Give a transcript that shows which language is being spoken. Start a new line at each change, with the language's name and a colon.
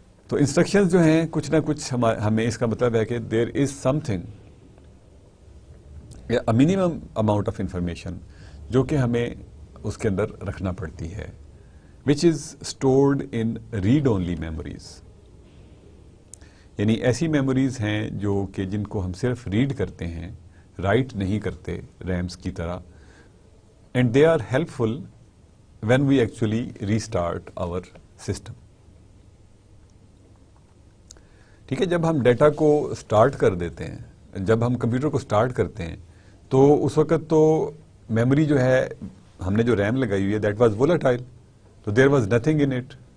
Urdu: تو انسٹرکشنز جو ہیں کچھ نہ کچھ ہمیں، اس کا مطلب ہے کہ
English: there is something, a minimum amount of information
Urdu: جو کہ ہمیں اس کے اندر رکھنا پڑتی ہے،
English: which is stored in read only memories.
Urdu: یعنی ایسی میموریز ہیں جو کہ جن کو ہم صرف ریڈ کرتے ہیں، رائٹ نہیں کرتے ریمز کی طرح.
English: and they are helpful when we actually restart our system.
Urdu: ٹھیک ہے، جب ہم ڈیٹا کو اسٹارٹ کر دیتے ہیں، جب ہم کمپیوٹر کو اسٹارٹ کرتے ہیں تو اس وقت تو میموری جو ہے، ہم نے جو ریم لگائی ہوئی ہے
English: That was volatile, تو there was nothing in it.